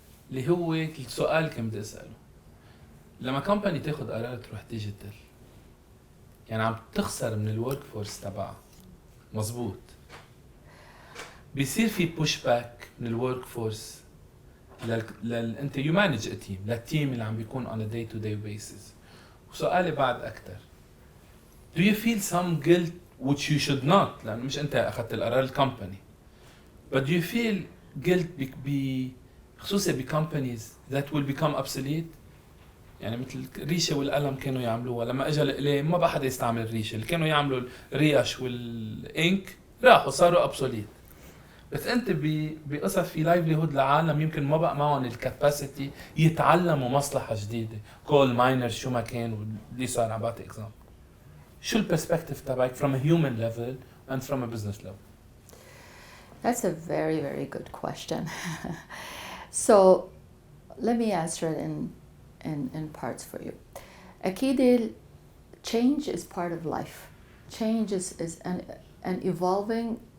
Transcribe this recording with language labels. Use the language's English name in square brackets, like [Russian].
[Arabic] اللي هو السؤال كم بدي أسأله. لما كومباني تاخد قرار تروح ديجيتال، يعني عم تخسر من الورك فورس تبعها. مزبوط. بيصير في push back من الورك فورس انت [English] you manage a team [Arabic] للتيم اللي عم بيكون [English] on a day to day basis. [Arabic] وسؤالي بعد أكتر. [English] Do you feel some guilt which you should not [Arabic] لأنه مش أنت أخذت القرار الكومباني. But do you feel guilt خصوصا بcompanies that will become obsolete؟ يعني مثل الريشة والقلم كانوا يعملوها، لما اجى القلم ما بقى حدا يستعمل الريشة، اللي كانوا يعملوا الريش والإنك راحوا صاروا obsolete. بس أنت بقصة في livelihood لعالم يمكن ما بقى معهم الكاباسيتي يتعلموا مصلحة جديدة، كول ماينر شو ما كان واللي صار عم بعطي example. شو البرسبكتيف تبعك [English] from a human level and from a business level? That's a very, very good question. So let me answer it in parts for you. [Arabic] أكيد [English] change is part of life. Change is and evolving.